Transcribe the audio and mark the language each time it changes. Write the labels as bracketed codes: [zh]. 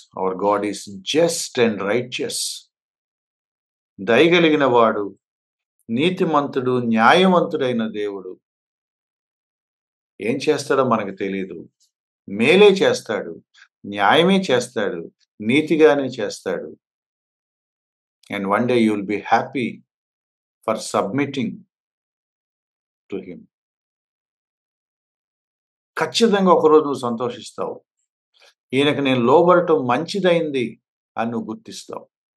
[en] Our God is just and righteous. [te] దయగలిగిన వాడు, నీతిమంతుడు, న్యాయవంతుడైన దేవుడు. ఏం చేస్తాడో మనకు తెలీదు. మేలే చేస్తాడు, న్యాయమే చేస్తాడు, నీతిగానే చేస్తాడు. [en] And one day you will be happy for submitting to him. [te] ఖచ్చితంగా ఒకరోజు నువ్వు సంతోషిస్తావు. ఈయనకి నేను లోబడటం మంచిదైంది అని నువ్వు గుర్తిస్తావు.